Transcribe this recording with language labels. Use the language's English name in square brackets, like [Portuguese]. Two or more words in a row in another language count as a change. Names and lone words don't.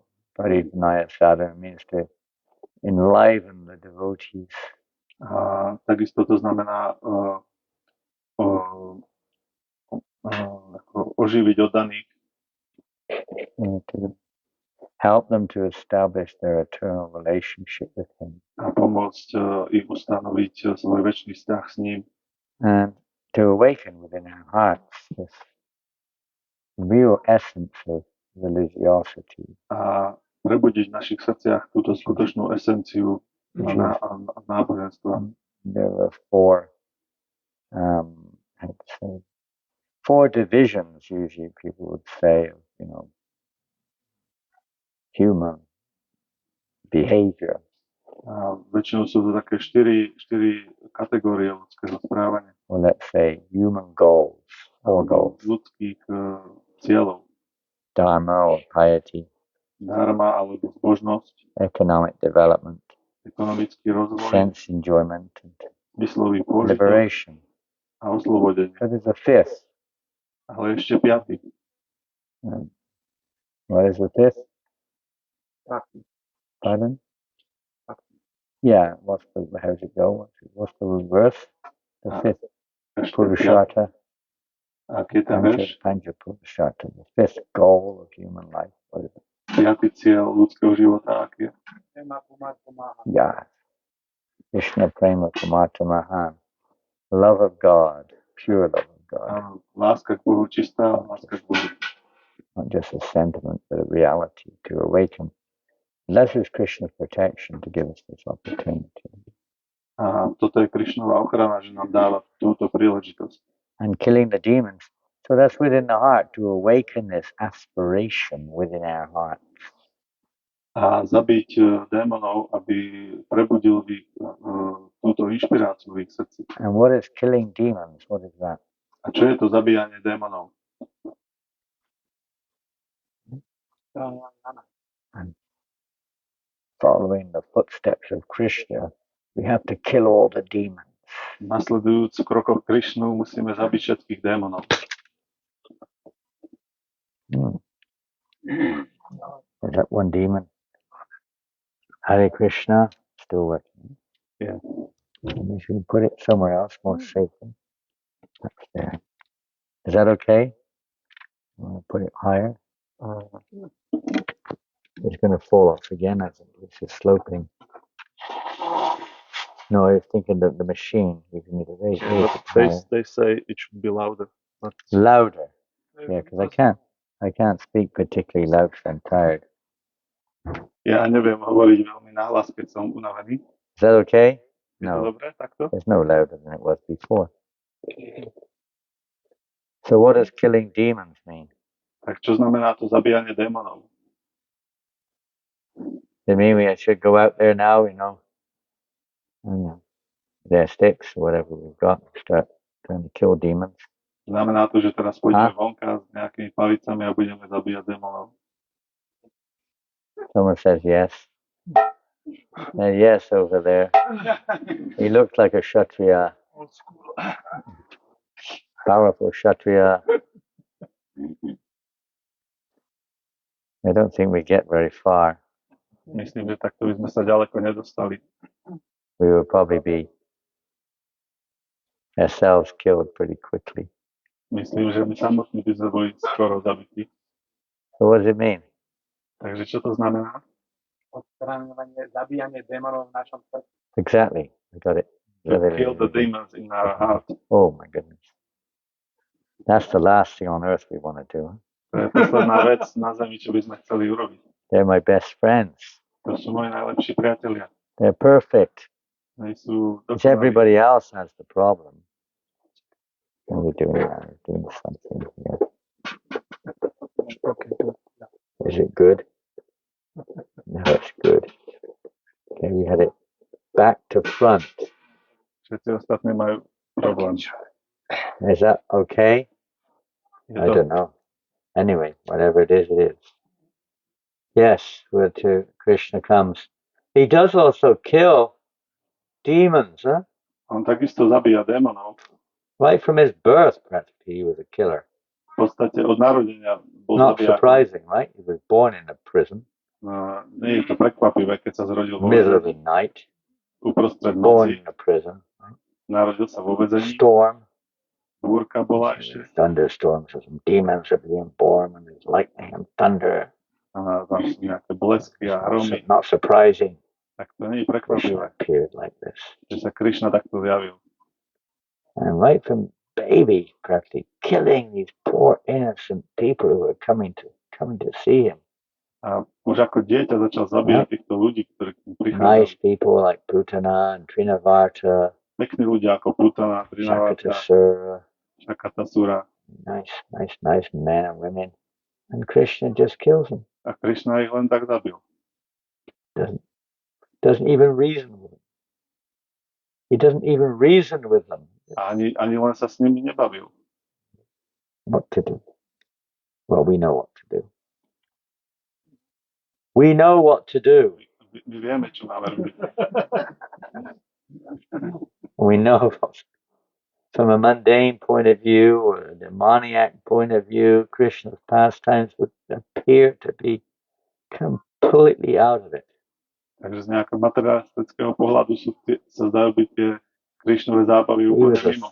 [English] Parijnaya sadhana means to enliven the devotees. [Slovak] A takisto to znamená oživiť oddaných. [English] Help them to establish their eternal relationship with Him. [Slovak] A pomôcť im ustanoviť svoj večný vzťah s ním. [English] And to awaken within our hearts this real essence of religiosity. [Slovak] A prebudiť v našich srdciach túto skutočnú esenciu náboženstva. [English] There are four divisions usually people would say of, human behavior. [Slovak] Väčšinou sú to také štyri kategórie ľudského správania. [English] Or let's say human goals, four goals. [Slovak] Ľudských cieľov. [English] Dharma or piety. [Slovak] Dharma alebo zbožnosť. [English] Economic development. [Slovak] Ekonomický rozvoj. [English] Sense enjoyment. [Slovak] Zmyslový pôžitok. [English] Liberation. [Slovak] A oslobodenie. [English] So there's a fifth. [Slovak] Ale ešte piaty. [English] What is the fifth? Pardon? Yeah, how's it go? What's the reverse? The fifth. Purushata. [Sanskrit] Panja Purushata. [English] The fifth goal of human life. What is it? [Slovak] Piatý cieľ ľudského života, aký je? [English] Yeah. [Sanskrit] Krishna Prema Kumata Mahan. [English] Love of God. Pure love of God. [Slovak] Láska k Bohu, čistá láska k Bohu. [English] Not just a sentiment, but a reality to awaken. This is Krishna's protection to give us this opportunity. [Slovak] A toto je Krishnova ochrana, že nám dáva túto príležitosť. [English] And killing the demons. So that's within the heart, to awaken this aspiration within our heart. [Slovak] A zabiť démonov, aby prebudil túto inšpiráciu v ich srdci. [English] And what is killing demons? What is that? [Slovak] A čo je to zabíjanie démonov? [English] And following the footsteps of Krishna, we have to kill all the demons. [Slovak] Nasledujúc krokoch Krishnu, musíme zabiť všetkých démonov. [English] Is that one demon? Hare Krishna, still working. Yeah. We should put it somewhere else, more safely. That's there. Is that okay? You want to put it higher? It's going to fall off again, I think. It's just sloping. No, I was thinking that the machine, you can either raise it. They say it should be louder. Louder. Yeah, because I can't speak particularly loud because I'm tired. [Slovak] Ja neviem hovoriť veľmi nahlas, keď som unavený. [English] Is that okay? [Slovak] Je to dobré takto? [English] There's no louder than it was before. So what does killing demons mean? [Slovak] Tak čo znamená to zabíjanie démonov? [English] They mean I should go out there now, their sticks or whatever we've got, and start trying to kill demons. [Slovak] Znamená to, že teraz pôjdeme vonka s nejakými palicami a budeme zabíjať démonov. [English] Someone says yes. Yes, over there. He looks like a Kshatriya. Powerful Kshatriya. I don't think we get very far. [Slovak] Myslím, že takto by sme sa ďaleko nedostali. [English] We would probably be ourselves killed pretty quickly. [Slovak] Myslím, že my samotní by sme boli skoro zabití. [English] So what does it mean? [Slovak] Takže čo to znamená? Odstraňovanie, zabíjanie démonov v našom srdci. [English] Exactly. I got it. To kill the demons in our heart. Oh my goodness. That's the last thing on earth we want to do. [Slovak] To je posledná vec na zemi, čo by sme chceli urobiť. [English] They're my best friends. [Slovak] To sú moji najlepší priatelia. [English] They're perfect. [Slovak] Sú [English] It's everybody else has the problem. What are we doing now? We're doing something here. Is it good? No, it's good. Okay, we had it back to front. [Slovak] Všetci ostatní majú problém. [English] Is that okay? I don't know. Anyway, whatever it is, it is. Yes, where to Krishna comes. He does also kill demons, huh? [Slovak] On takisto zabíja démonov. [English] Right from his birth, practically, he was a killer. [Slovak] V podstate od narodenia bol [English] Not [Slovak] zabijakom. [English] surprising, right? He was born in a prison. [Slovak] Nie je to prekvapivé, keď sa zrodil vo [English] Middle of the night. [Slovak] Uprostred [English] Born [Slovak] noci. [English] in a prison. [Slovak] Narodil sa vo väzení. [English] Storm. [Slovak] Búrka bola ešte. [English] Thunderstorms, so some demons are being born, and there's lightning and thunder. [Slovak] A tam sú nejaké blesky a hromy. [English] Not surprising. [Slovak] Tak to nie je prekvapivé, [English] Appeared like this. [Slovak] že sa Krišna takto zjavil. [English] And right from baby, practically killing these poor innocent people who were coming to see him. [Slovak] A už ako dieťa začal zabíjať týchto ľudí, ktorí prichádzali. [English] Nice people like Putana and Trinavarta. [Slovak] Pekní ľudia ako Putana, Trinavarta, Shakatasura. [English] Nice men and women. And Krishna just kills them. [Slovak] A Krishna ich len tak zabil. [English] Doesn't even reason with them. He doesn't even reason with them. Ani len sa s nimi nebavil. What to do? Well, we know what to do. We know what to do. [Slovak] My vieme, čo máme robiť. [English] We know from a mundane point of view or a demoniac point of view, Krishna's pastimes would appear to be completely out of it. [Slovak] Takže z nejakého materialistického pohľadu sa zdajú byť tie Krishnové zábavy úplne mimo.